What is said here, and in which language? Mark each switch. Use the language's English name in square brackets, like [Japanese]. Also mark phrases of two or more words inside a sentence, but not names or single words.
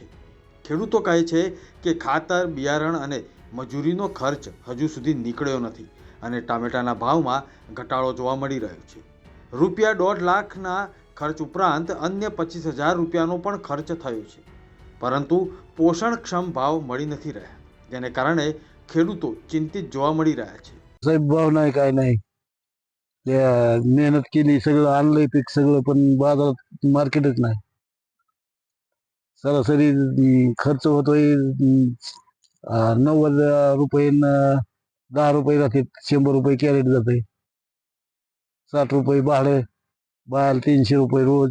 [Gujarati] ખેડૂતો કહે છે કે ખાતર, બિયારણ અને મજૂરીનો ખર્ચ હજુ સુધી નીકળ્યો નથી અને ટામેટાના ભાવમાં ઘટાડો જોવા મળી રહ્યો છે। રૂપિયા 1.5 લાખના ખર્ચ ઉપરાંત અન્ય 25,000 રૂપિયાનો પણ ખર્ચ થયો છે, પરંતુ પોષણક્ષમ ભાવ મળી નથી રહ્યા, જેને કારણે ખેડૂતો ચિંતિત જોવા મળી રહ્યા છે। [Marathi] साहेब भाव नाही काय नाही, मेहनत केली, सगळं आणलंय पीक सगळं, पण बाजारात मार्केटच नाही। सरासरी खर्च होतोय 90 रुपये, 10 रुपये जाते, 100 रुपये कॅरेट जाते, 60 रुपये भाडे, बाहेर 300 रुपये रोज।